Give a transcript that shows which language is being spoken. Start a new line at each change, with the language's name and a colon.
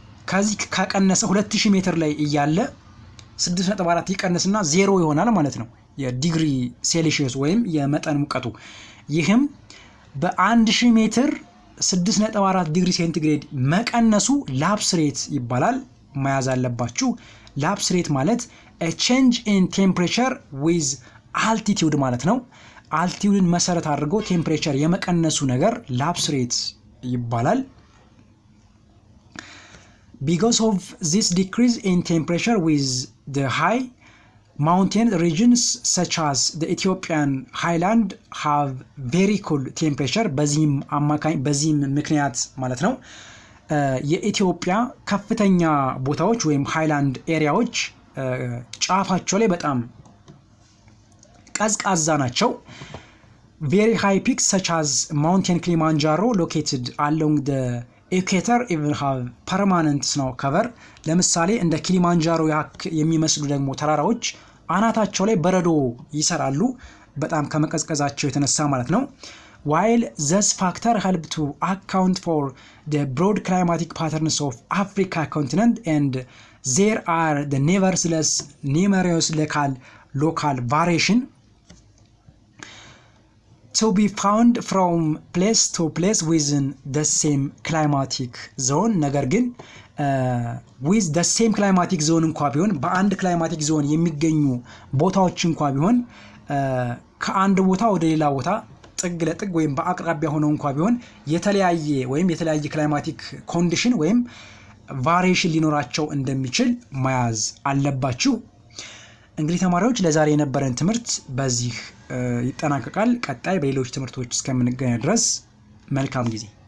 Amharic: ከዚህ ከቀነሰ 2000 ሜትር ላይ እያለ 6.4 ይቀንስና 0 ይሆናል ማለት ነው የዲግሪ ሴልሺየስ ወይም የመጠን ሙቀቱ። ይህም በ1000 ሜትር 6.4 ዲግሪ ሴንቲግሬድ መቀነሱ ላፕስ ሬት ይባላል። መያዝ አለባችሁ። ላፕስ ሬት ማለት
English: a change in temperature with altitude
Amharic: ማለት ነው። አልቲቲዩድን መሰረት አድርጎ ቴምፕሬቸር የመቀነሱ ነገር ላፕስ ሬት ይባላል።
English: Because of this decrease in temperature with the high mountain regions such as the Ethiopian highland have very cool temperature.
Amharic: በዚህም ምክንያት ማለት ነው የኢትዮጵያ ከፍተኛ ቦታዎች ወይም ሃይላንድ ኤሪያዎች ጫፋቸው ላይ በጣም ቀዝቃዛ ናቸው።
English: Very high peaks such as Mountain Kilimanjaro located along the equator even have permanent snow cover.
Amharic: ለምሳሌ እንደ ኪሊማንጃሮ የሚመስሉ ደግሞ ተራራዎች አናታቸው ላይ በረዶ ይሰራሉ በጣም ከመቀዝቀዛቸው የተነሳ ማለት ነው።
English: While this factor help to account for the broad climatic patterns of Africa continent, and there are the nevertheless numerous local variation. to be found from place to place within the same climatic zone
Amharic: ነገር ግን
English: with the same climatic zone
Amharic: እንኳ ቢሆን በአንድ
English: climatic zone
Amharic: የሚገኙ ቦታዎች እንኳ ቢሆን ከአንድ ቦታ ወደ ሌላ ቦታ ጥግ ለጥግ ወይም በአቅራቢያ ሆነው እንኳ ቢሆን የተለያየ climatic condition ወይም ቫሪዬሽን ሊኖራቸው እንደሚችል መያዝ አለባችሁ። እንግዲህ ተማሪዎች ለዛሬ የነበረን ትምህርት በዚህ ይጠናቀቃል። ቀጣይ በሌሎች ትምህርቶች እስከምንገናኝ ድረስ መልካም ጊዜ